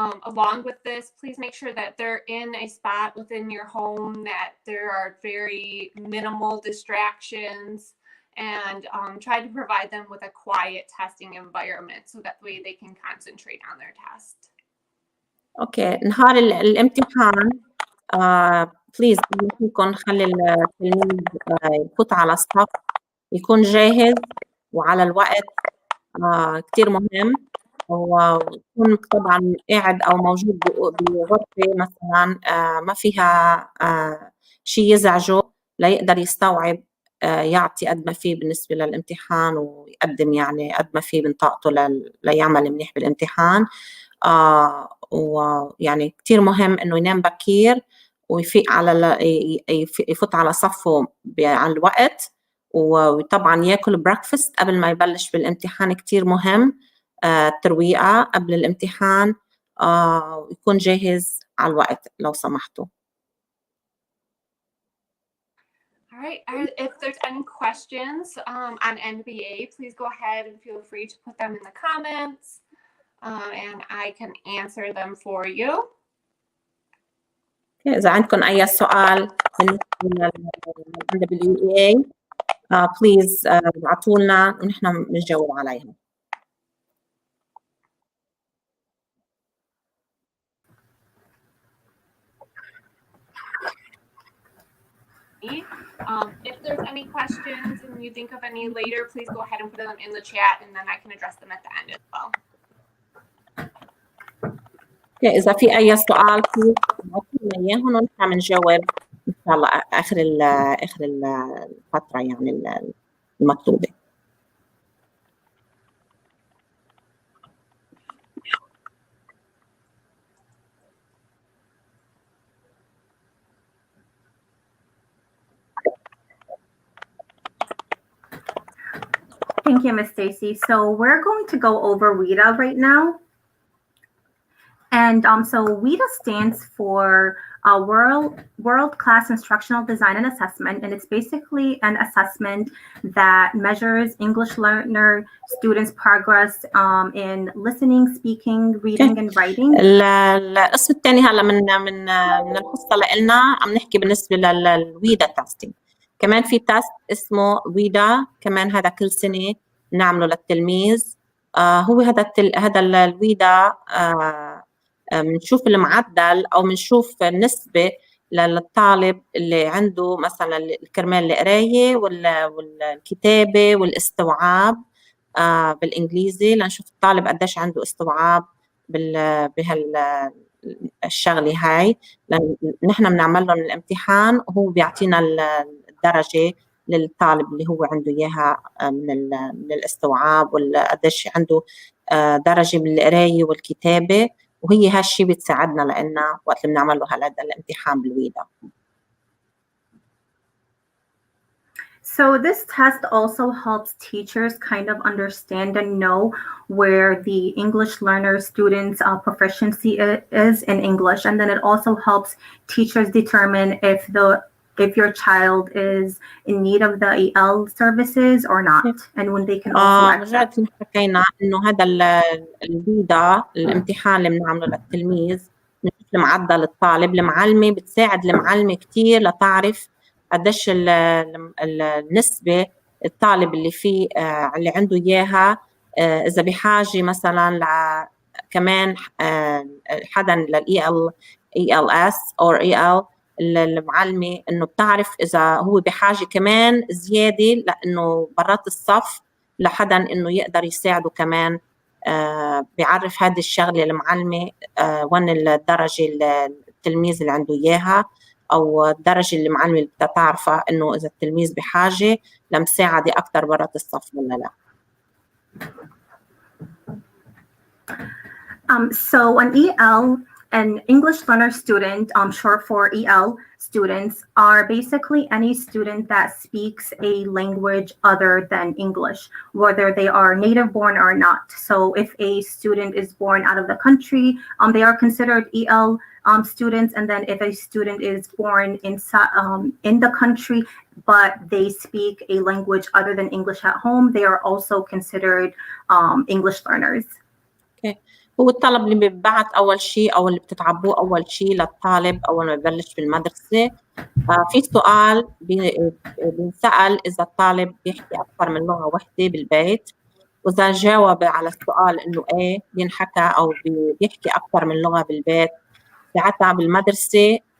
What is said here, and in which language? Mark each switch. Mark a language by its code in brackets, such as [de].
[en] Along with this, please make sure that they're in a spot within your home that there are very minimal distractions, and try to provide them with a quiet testing environment so that way they can concentrate on their test. [ar] اوكي، نهار الامتحان بليز فيكم خلي التلميذ يفوت على الصف، يكون جاهز وعلى الوقت، كتير مهم، ويكون طبعا قاعد او موجود بغرفة مثلا ما فيها شيء يزعجه، ليقدر يستوعب يعطي قد ما فيه بالنسبة للامتحان، ويقدم يعني قد ما فيه من طاقته ليعمل منيح بالامتحان. ويعني كتير مهم انه ينام بكير، ويفيق على يفوت على صفه على الوقت، وطبعا ياكل بريكفاست قبل ما يبلش بالامتحان. كتير مهم الترويقة قبل الامتحان، ويكون جاهز على الوقت لو سمحتوا. [en] All right. If there's any questions on NWEA, please go ahead and feel free to put them in the comments, and I can answer them for you. [ar] إذا عندكم أي سؤال بالنسبة لل NWEA بليز ابعتوا لنا ونحن بنجاوب عليها. [en] If there's any questions and you think of any later, please go ahead and put them in the chat, and then I can address them at the end as well. [ar] إذا في أي سؤال بليز ابعتوا لنا إياهم ونحن بنجاوب إن شاء الله آخر الفترة يعني المطلوبة. [en] Thank you, Ms. Stacy. So we're going to go over WIDA right now. And so WIDA stands for World-Class Instructional Design and Assessment, and it's basically an assessment that measures English learner students' progress in listening, speaking, reading, and writing. [ar] القسم الثاني هلا من القصة لنا عم نحكي بالنسبة للويدا تيستينج. كمان في تيست اسمه ويدا، كمان هذا كل سنة نعمله للتلميذ. هو هذا الويدا بنشوف المعدل أو بنشوف النسبة للطالب اللي عنده مثلا كرمال القراية والكتابة والاستوعاب بالإنجليزي، لنشوف الطالب قديش عنده استوعاب بهالشغلة هاي. نحن بنعمل لهم الامتحان وهو بيعطينا الدرجة للطالب اللي هو عنده إياها من الاستوعاب، وقديش عنده درجة بالقراية والكتابة، وهي هالشي بتساعدنا لأننا وقت اللي بنعمل له هذا الامتحان بالويدا. [en] So this test also helps teachers kind of understand and know where the English learner students' proficiency is in English, and then it also helps teachers determine if your child is in need of the EL services or not, and when they can also access. [ar] حكينا إنه هذا الويدا الامتحان اللي بنعمله للتلميذ نشوف المعدل الطالب. المعلمة بتساعد المعلمة كتير لتعرف قديش النسبة الطالب اللي فيه اللي عنده إياها، إذا بحاجة مثلا كمان حدا للEL ELS أو EL. المعلمة إنه بتعرف إذا هو بحاجة كمان زيادة لأنه برات الصف لحدا إنه يقدر يساعده كمان. بيعرف هذه الشغلة المعلمة وين الدرجة التلميذ اللي عنده إياها، أو الدرجة اللي المعلمة اللي بدها تعرفها إنه إذا التلميذ بحاجة لمساعدة أكتر برات الصف ولا لا. [en] So an EL, an English learner student, short for EL students, are basically any student that speaks a language other than English, whether they are native born or not. So if a student is born out of the country, they are considered EL students. And then if a student is born in the country, but they speak a language other than English at home, they are also considered English learners. Okay. [ar] هو الطلب اللي بيبعت أول شيء أو اللي بتتعبوه أول شيء للطالب أول ما يبلش بالمدرسة. في سؤال بينسأل إذا الطالب بيحكي أكثر من لغة واحدة بالبيت، وإذا جاوب على السؤال إنه إيه بينحكى أو بيحكي أكثر من لغة بالبيت، ساعتها بالمدرسة